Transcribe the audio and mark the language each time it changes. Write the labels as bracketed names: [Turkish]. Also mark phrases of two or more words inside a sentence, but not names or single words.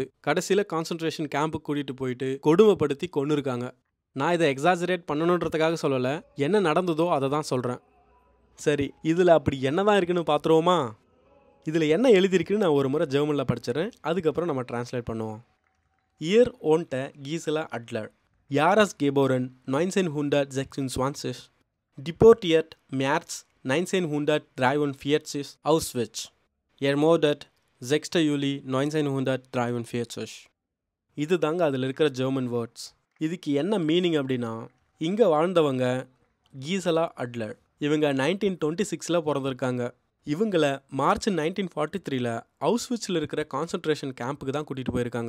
[Tamil] கடைசியில் [English] concentration camp [Tamil] கூட்டிகிட்டு போயிட்டு கொடுமைப்படுத்தி கொன்னுருக்காங்க. நான் இதை எக்ஸாஜரேட் பண்ணணுன்றதுக்காக சொல்லலை, என்ன நடந்ததோ அதை தான் சொல்கிறேன். சரி, இதில் அப்படி என்ன தான் இருக்குன்னு பார்த்துருவோமா? இதில் என்ன எழுதியிருக்குன்னு நான் ஒரு முறை ஜெர்மனில் படிச்சிடறேன், அதுக்கப்புறம் நம்ம டிரான்ஸ்லேட் பண்ணுவோம். [German] Ihr wohnte Gisela Adler, Jahresgeboren 1926, deportiert März 1943, Auschwitz, ermordet 6. Juli 1943. [Tamil] இது தாங்க அதில் இருக்கிற [English] German words. [Tamil] இதுக்கு என்ன மீனிங் அப்படின்னா, இங்கே வாழ்ந்தவங்க கீசலா அட்லர், இவங்க 1926 பிறந்திருக்காங்க. இவங்களை மார்ச் 1943 அவுஸ்விட்ஸில் இருக்கிற [English] concentration camp [Tamil] தான் கூட்டிகிட்டு போயிருக்காங்க.